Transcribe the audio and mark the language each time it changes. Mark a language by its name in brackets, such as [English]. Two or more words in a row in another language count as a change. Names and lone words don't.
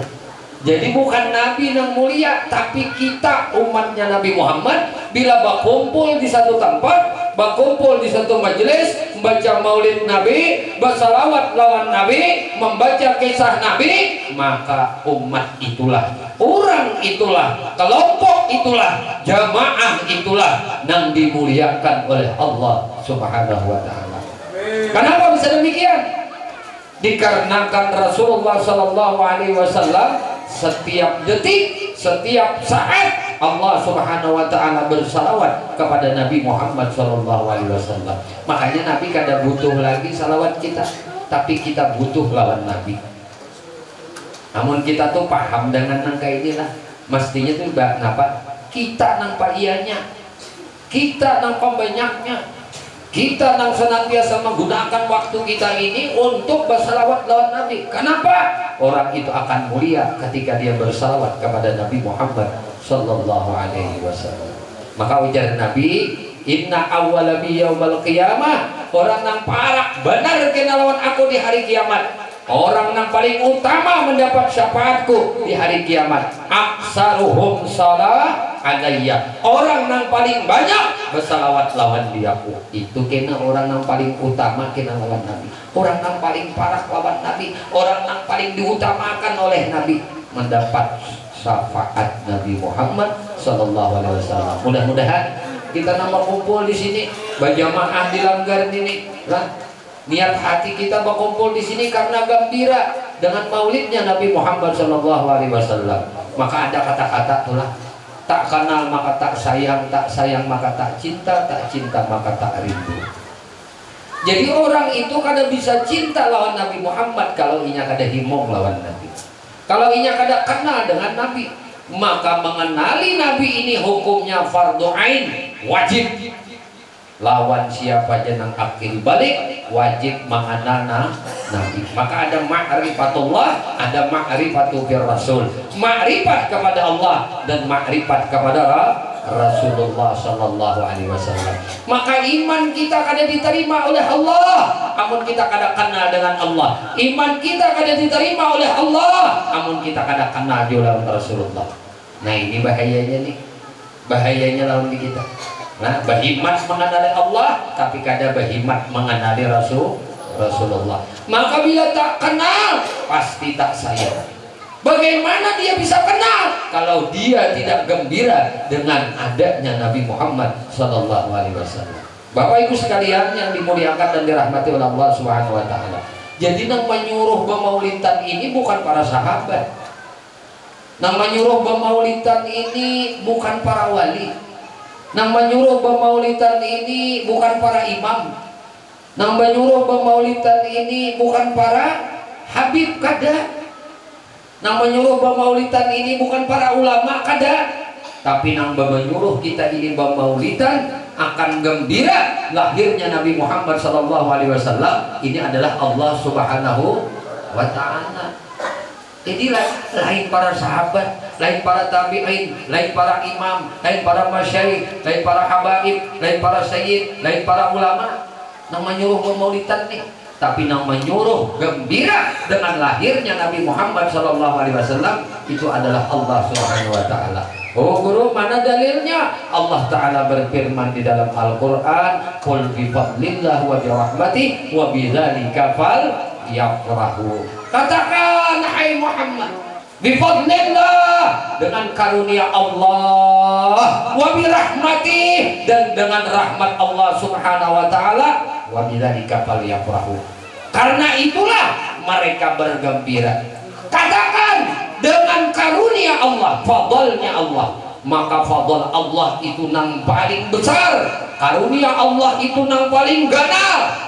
[Indonesian] Jadi bukan Nabi yang mulia, tapi kita umatnya Nabi Muhammad bila berkumpul di satu tempat, berkumpul di satu majelis, membaca maulid Nabi, bersalawat lawan Nabi, membaca kisah Nabi, maka umat itulah, orang itulah, kelompok itulah, jamaah itulah yang dimuliakan oleh Allah [Arabic] Subhanahu wa taala. [Indonesian] Kenapa bisa demikian? Dikarenakan Rasulullah [Arabic] sallallahu alaihi wasallam [Indonesian] setiap detik, setiap saat Allah [Arabic] Subhanahu wa taala [Indonesian] bersalawat kepada Nabi Muhammad [Arabic] sallallahu alaihi wasallam. [Banjar] Makanya Nabi kada butuh lagi salawat kita, tapi kita butuh lawan Nabi. Namun kita tuh paham dengan nangka inilah. Mestinya tuh kenapa? Kita nang paliannya, kita nang pembanyaknya, [Indonesian] kita yang senantiasa menggunakan waktu kita ini untuk bersalawat lawan Nabi. Kenapa? Orang itu akan mulia ketika dia bersalawat kepada Nabi Muhammad [Arabic] sallallahu alaihi wasallam. [Indonesian] Maka ujar Nabi, [Arabic] inna awwala bi yaumal qiyamah, [Banjar] orang yang parak benar kena lawan aku di hari kiamat, orang yang paling utama mendapat syafaatku di hari kiamat, [Arabic] aksaruhum salah alayya, [Banjar] orang yang paling banyak bersalawat lawan diaku. Itu kena orang yang paling utama kena lawan Nabi, orang yang paling parah lawan Nabi, [Indonesian] orang yang paling diutamakan oleh Nabi mendapat syafaat Nabi Muhammad [Arabic] sallallahu alaihi wasallam. [Banjar] Mudah-mudahan kita nama kumpul di sini berjamaah di langgar ini lah. [Indonesian] Niat hati kita berkumpul di sini karena gembira dengan maulidnya Nabi Muhammad [Arabic] sallallahu alaihi wasallam. [Indonesian] Maka ada kata-kata itulah, tak kenal maka tak sayang maka tak cinta maka tak rindu. [Banjar] Jadi orang itu kada bisa cinta lawan Nabi Muhammad kalau inya kada himong lawan Nabi. Kalau inya kada kenal dengan Nabi, maka mengenali Nabi ini hukumnya fardu ain, wajib. Lawan siapa jenang akil balik, wajib mengenal Nabi. [Indonesian] Maka ada ma'rifatullah, ada [Arabic] ma'rifatu bir Rasul. [Indonesian] Ma'rifat kepada Allah dan ma'rifat kepada Rasulullah [Arabic] sallallahu alaihi wasallam. [Banjar] Maka iman kita kada diterima oleh Allah amun kita kada kenal dengan Allah. Iman kita kada diterima oleh Allah amun kita kada kenal dengan Rasulullah. [Indonesian] Nah, ini bahayanya nih. [Banjar] Bahayanya lawan di kita. Nah, bahimat mengenali Allah tapi kada bahimat mengenali Rasulullah. [Indonesian] Maka bila tak kenal pasti tak sayang. Bagaimana dia bisa kenal kalau dia tidak gembira dengan adanya Nabi Muhammad [Arabic] sallallahu alaihi wasallam. [Indonesian] Bapak Ibu sekalian yang dimuliakan dan dirahmati oleh Allah [Arabic] Subhanahu wa taala. [Banjar] Jadi nang menyuruh pemaulidan ini bukan para sahabat. Nang menyuruh pemaulidan ini bukan para wali. Nang menyuruh pemaulidan ini bukan para imam. Nang menyuruh pemaulidan ini bukan para habib, kada. Nang menyuruh pemaulidan ini bukan para ulama, kada. Tapi nang menyuruh kita ini pemaulidan akan gembira lahirnya Nabi Muhammad SAW. [Indonesian] Ini adalah Allah [Arabic] Subhanahu wa taala. [Banjar] Jadi lain para sahabat, lain para tabi'in, lain para imam, lain para masyayikh, lain para habaib, lain para sayyid, lain para ulama. Nang menyuruh pemaulidan nih, tapi nang menyuruh gembira dengan lahirnya Nabi Muhammad SAW itu adalah Allah [Arabic] Subhanahu wa taala. [Indonesian] Oh guru, mana dalilnya? Allah taala berfirman di dalam Al-Qur'an, [Arabic] "Qul bi fadlillah wa bi rahmatihi wa bidzalika falyafrahu." [Indonesian] Katakan hai Muhammad, [Arabic] bi fadlillah, [Indonesian] dengan karunia Allah, [Arabic] wa bi rahmatihi, [Indonesian] dan dengan rahmat Allah [Arabic] Subhanahu wa taala, wa bidzalika falyafrahu. [Indonesian] Karena itulah mereka bergembira. [Banjar] Katakan dengan karunia Allah, fadlnya Allah, maka fadl Allah itu nang paling besar, karunia Allah itu nang paling ganal.